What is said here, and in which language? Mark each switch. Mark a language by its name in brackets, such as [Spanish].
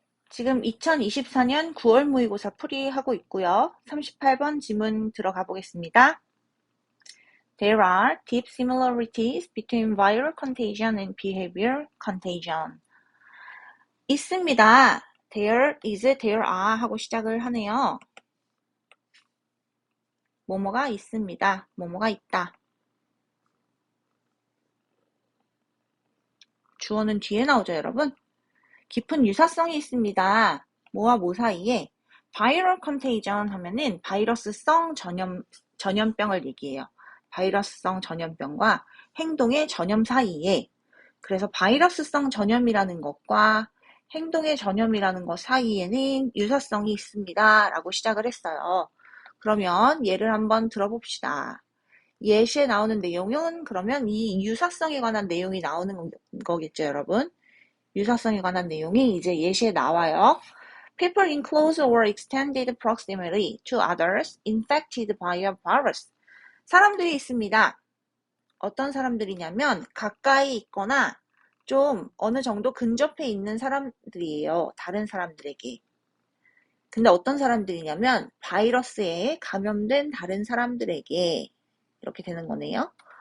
[Korean] 지금 2024년 9월 모의고사 풀이하고 있고요. 38번 지문 들어가 보겠습니다. [English] There are deep similarities between viral contagion and behavior contagion. [Korean] 있습니다. [English] There is, there are [Korean] 하고 시작을 하네요. 뭐뭐가 있습니다. 뭐뭐가 있다. 주어는 뒤에 나오죠, 여러분? 깊은 유사성이 있습니다. 뭐와 뭐 사이에 [English] viral contagion [Korean] 하면은 바이러스성 전염병을 얘기해요. 바이러스성 전염병과 행동의 전염 사이에, 그래서 바이러스성 전염이라는 것과 행동의 전염이라는 것 사이에는 유사성이 있습니다. 라고 시작을 했어요. 그러면 예를 한번 들어봅시다. 예시에 나오는 내용은 그러면 이 유사성에 관한 내용이 나오는 거겠죠, 여러분? 유사성에 관한 내용이 이제 예시에 나와요. [English] People in close or extended proximity to others infected by a virus. [Korean] 사람들이 있습니다. 어떤 사람들이냐면 가까이 있거나 좀 어느 정도 근접해 있는 사람들이에요. 다른 사람들에게. 근데 어떤 사람들이냐면 바이러스에 감염된 다른 사람들에게 이렇게 되는 거네요.